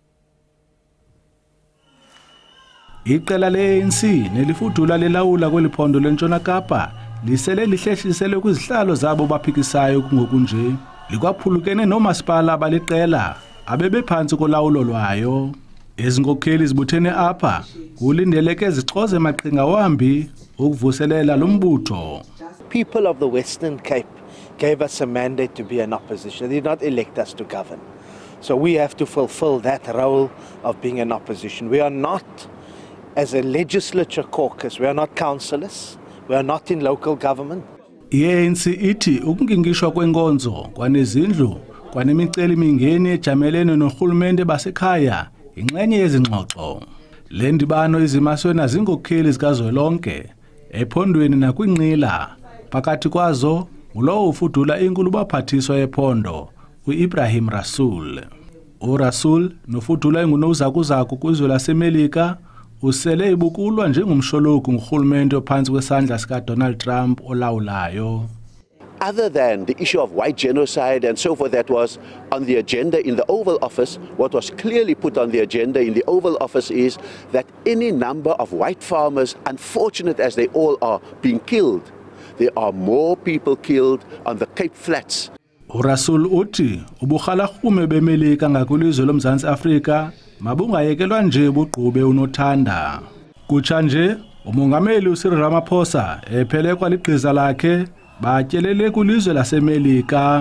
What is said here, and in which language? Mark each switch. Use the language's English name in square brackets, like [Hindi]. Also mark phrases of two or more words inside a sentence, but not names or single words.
[Xhosa] Iqela le-ANC nelifudula lelawula kweliphondo lentshona Kapa lisele lihlehliselwe kwizihlalo zabo baphikisayo kungokunje. Likwaphulukene nomasipala baliqela abebephansi kolawulo lwayo. Ezinkokheli zibuthene apha kulindeleke zixoze maqhinga wambi ukuvuselela lo mbutho. [English] People of the Western Cape gave us a mandate to be an opposition. They did not elect us to govern. So we have to fulfill that role of being an opposition. We are not, as a legislature caucus, we are not councillors, we are not in local government. [Xhosa] I-ANC ithi ukungingishwa kwenkonzo kwanezindlu kwanemiceli mingeni ejamelene norhulumente basekhaya inxenye yezingxoxo. Le ndibano izimaswe nazinkokheli zikazwelonke ephondweni nakwinqila phakathi kwazo ngulowo ufudula inkulu baphathiswa ephondo uIbrahim Rasool. URasool nofudula ingunozakuzaku kwizwe laseMelika usele ibukulwa njengomshologu ngurhulumente ophansi kwesandla sikaDonald Trump olawulayo. [English] Other than the issue of white genocide and so forth that was on the agenda in the Oval Office, what was clearly put on the agenda in the Oval Office is that any number of white farmers, unfortunate as they all are, being killed. There are more people killed on the Cape Flats. [Xhosa] URasool uthi uburhalarhume beMelika ngakwilizwe lomzantsi Afrika mabungayekelwa nje buqhube unothanda. Kutsha nje umongameli uCyril Ramaphosa ephelekwa ligqiza lakhe batyelele kwilizwe laseMelika.